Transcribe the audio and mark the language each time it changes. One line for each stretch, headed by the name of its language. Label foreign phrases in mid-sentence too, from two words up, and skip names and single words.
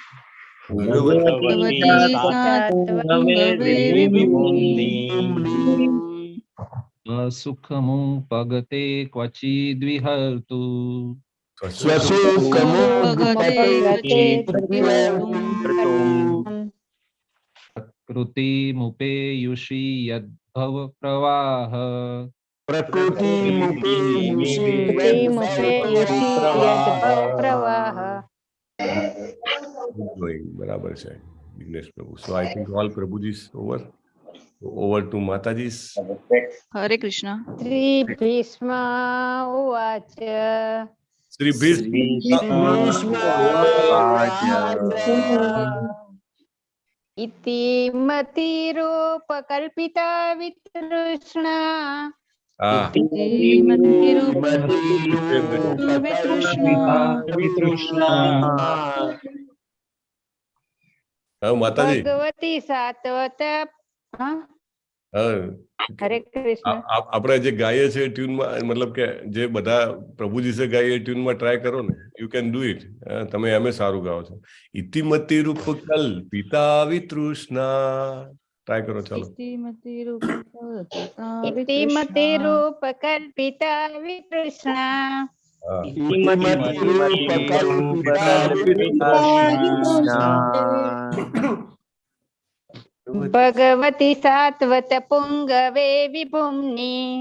Sanskrit: सुखमुपगते क्वचिद्विहर्तु प्रकृतिमुपेयुषि यद्भव प्रवाह
Gujarati: બરાબર છે વિઘ્નેશ પ્રભુ
English: so I think all
Gujarati: પ્રભુજી
English: over to Mataji's.
Sanskrit: हरे कृष्ण। श्री भीष्म उवाच. श्री भीष्म उवाच. इति मति रूप कल्पिता वितृष्णा. इति मति रूप वितृष्णा. Mataji. भगवती सात्वत.
Gujarati: હરે કૃષ્ણ આપણે જે ગાઈએ છે ટ્યુનમાં મતલબ કે જે બધા પ્રભુજી સે ગાઈએ ટ્યુનમાં ટ્રાય કરો ને
English: you can do it
Gujarati: તમે એમે સારું ગાઓ છો
Sanskrit: इतिमति रूप कल्पिता वितृष्णा
Gujarati: ટ્રાય કરો ચાલો
Sanskrit: इतिमति रूप कल्पिता वितृष्णा भगवती सात्वत पुंगवे विभुम्नि